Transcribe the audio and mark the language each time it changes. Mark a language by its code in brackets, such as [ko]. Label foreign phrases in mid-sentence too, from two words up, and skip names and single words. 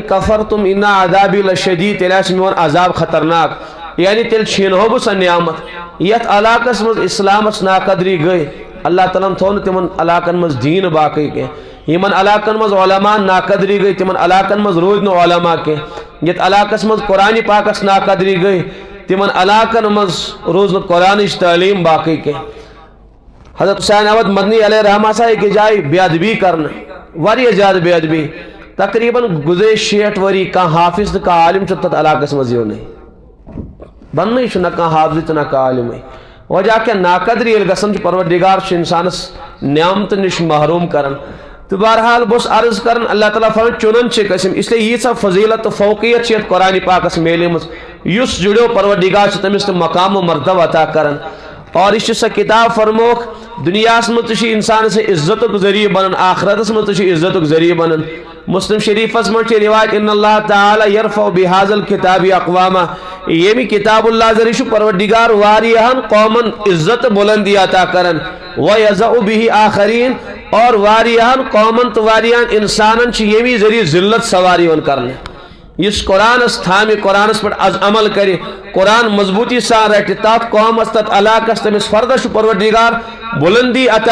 [ar] کَفَرتُم اِنَّ عَذَابِی لَشَدیٖد [ks] تیٚلہِ آسہِ میون عذاب خطرناک یعنی تیٚلہِ چھیٖنہو بہٕ سۄ نعمت یتھ علاقس منٛز اسلامس ناقدری گٔے اللہ تعالیٰ ہن تھوٚو نہٕ تِمن علاقن منٛز دیٖن باقٕے کینٛہہ یِمن علاقن منٛز علما ناقدری گٔے تِمن علاقن منٛز روٗدۍ نہٕ علما کینٛہہ یتھ علاقس منٛز قرآنِ پاکس ناقدری گٔے تِمن علاقن منٛز روٗز نہٕ قرآنٕچ تعلیٖم باقٕے کینٛہہ حضرت حسین احمد مدنی [ar] علیہ رحمہ [ks] ہسا أکِس جایہِ بے ادبی کرنہٕ واریاہ زیادٕ بے ادبی تقریٖباً گُزرے 60 ؤری کانٛہہ حافظ تہٕ کانٛہہ عالم چھُ تتھ علاقس منٛز یِونٕے بننٕے چھُ نہ کانٛہہ حافظ تہٕ نہ کانٛہہ عالمٕے وجہ کیٛاہ ناقدری ییٚلہِ گژھان چھِ پروردگار چھُ انسانس نعمتہٕ نِش محروٗم کران تہٕ بہرحال بہٕ اوسُس عرض کران اللہ تعالیٰ فرماوان چُنن چھِ قسم اسلیے ییٖژاہ فضیٖلت تہٕ فوقیت چھِ یتھ قرآنِ پاکس میلیمٕژ یُس جُڑیو پروردگار چھُ تٔمِس تہِ مقام و مرتبہ عطا کران اور یہِ چھِ سۄ کتاب فرموکھ دُنیاہس منٛز تہِ چھِ انسانس عزتُک ذٔریعہٕ بنان آخرتس منٛز تہِ چھِ عزتُک ذٔریعہٕ بنان مسلم شریفس منٛز چھِ روایت [ar] ان اللہ تعالیٰ یرفع بہذا الکتاب اقواما [ks] ییٚمہِ کتاب اللہ ذٔریعہٕ چھُ پروردگار واریاہن قومن عزت تہٕ بُلندی عطا کران [ar] ویضع بہ آخرین [ks] اور واریاہن قومن تہٕ واریاہن انسانن چھِ ییٚمہِ ذٔریعہٕ ذلت سوار یِوان کرنہٕ یُس قرآنس تھامہِ قرآنس پٮ۪ٹھ عمل کرِ قرآن مضبوٗطی سان رٹہِ تتھ قومس تتھ علاقس تٔمِس فردس چھُ پروردگار بُلندی عطا